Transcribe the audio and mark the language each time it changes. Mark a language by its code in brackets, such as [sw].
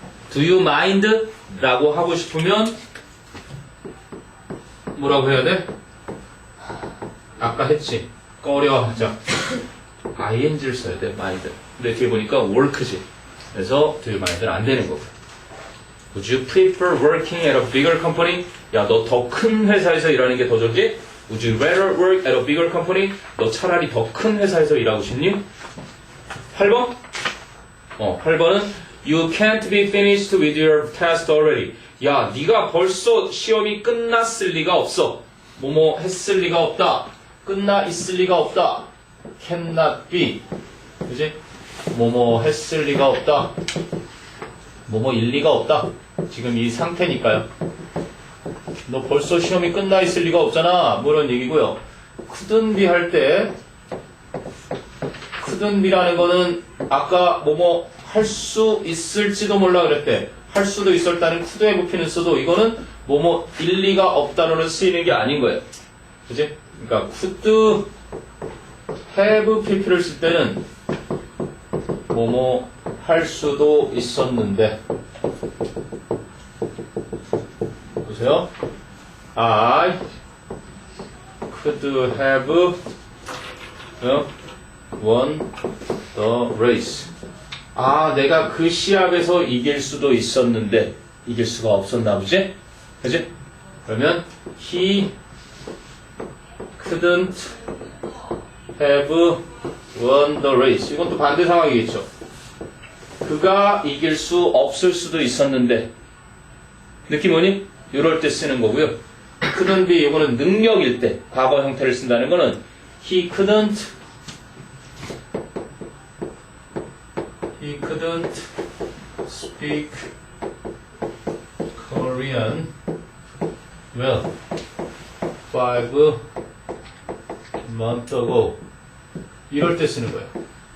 [en] Do you mind? [ko] 라고 하고 싶으면 뭐라고 해야 돼? 아까 했지. 꺼려하자. ing를 써야 돼. mind. 근데 뒤에 보니까 work지. 그래서 do you mind는 안 되는 거고. [en] Would you prefer working at a bigger company? [ko] 야, 너 더 큰 회사에서 일하는 게 더 좋지? [en] Would you rather work at a bigger company? [ko] 너 차라리 더 큰 회사에서 일하고 싶니? 8번? [en] 8번은 You can't be finished with your test already. [ko] 야, 네가 벌써 시험이 끝났을 리가 없어. 뭐뭐 했을 리가 없다. 끝나 있을 리가 없다. [en] Cannot be. [ko] 그지? 뭐뭐 했을 리가 없다. 뭐뭐 일 리가 없다. 지금 이 상태니까요. 너 벌써 시험이 끝나 있을 리가 없잖아. 뭐 이런 얘기고요. couldn't be 할 때 couldn't be라는 거는 아까 뭐뭐 할 수 있을지도 몰라 그랬대. 할 수도 있었다는 could have P는 써도 이거는 뭐뭐 일리가 없다로는 쓰이는 게 아닌 거예요. 그치? 그러니까 could have PP를 쓸 때는 뭐뭐 할 수도 있었는데 보세요. [en] I could have won the race. [ko] 아, 내가 그 시합에서 이길 수도 있었는데 이길 수가 없었나 보지? 그치? 그러면 [en] he couldn't have won the race. [ko] 이건 또 반대 상황이겠죠. 그가 이길 수 없을 수도 있었는데 느낌 오니? 이럴 때 쓰는 거고요. couldn't be 이거는 능력일 때 과거 형태를 쓴다는 거는 [en] he couldn't speak Korean well 5 months ago [ko] 이럴 때 쓰는 거예요.